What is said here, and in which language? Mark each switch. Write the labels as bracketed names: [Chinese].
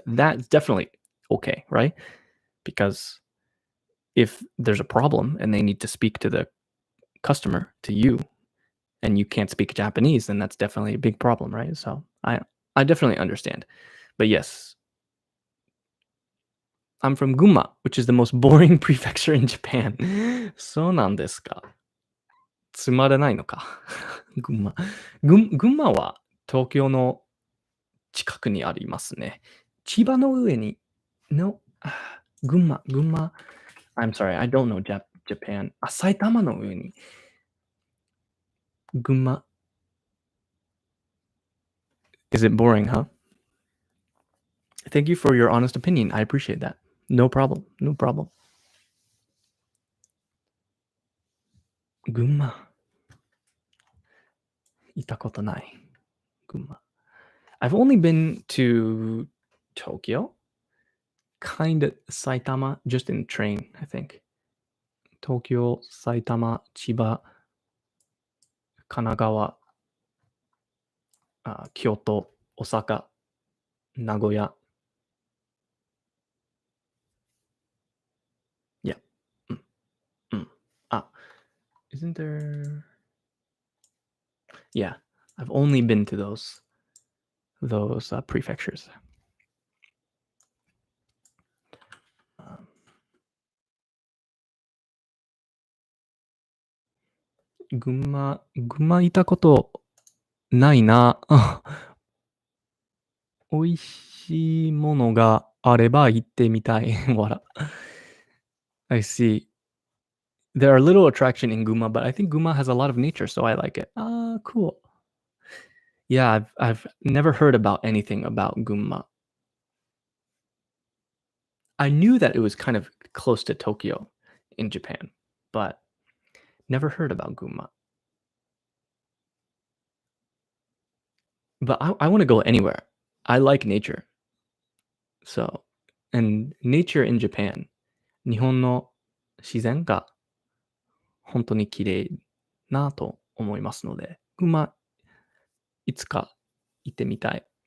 [English] That's definitely okay, right? Because if there's a problem and they need to speak to the customer, to you, and you can't speak Japanese, then that's definitely a big problem, right? So I definitely understand. But yes, I'm from Gunma, which is the most boring prefecture in Japan. [Japanese] そうなんですか。つまらないのか。群馬。群馬は東京の近くにありますね。千葉の上にの、群馬。 [English] I'm sorry, I don't know Japan. [Japanese] 埼玉の上に群馬。 [English] Is it boring, huh? Thank you for your honest opinion. I appreciate that. No problem. No problem. [Japanese] 群馬。行ったことない。群馬。 [English] I've only been to Tokyo, kind of Saitama, just in train, I think. Tokyo, Saitama, Chiba, Kanagawa, Kyoto, Osaka, Nagoya. Yeah. Mm, mm. Isn't there? Yeah, I've only been to those prefectures. [Japanese] Um, 群馬いたことないな。美味しいものがあれば行ってみたい。 [English] 笑。I see. There are little attraction in Guma, but I think Guma has a lot of nature, so I like it. Cool. Yeah, I've never heard about anything about Guma. I knew that it was kind of close to Tokyo in Japan, but never heard about Guma. But I want to go anywhere. I like nature. So, and nature in Japan, [Japanese] 日本の自然が本当に綺麗なと思いますので、Gumaいつか行ってみたい。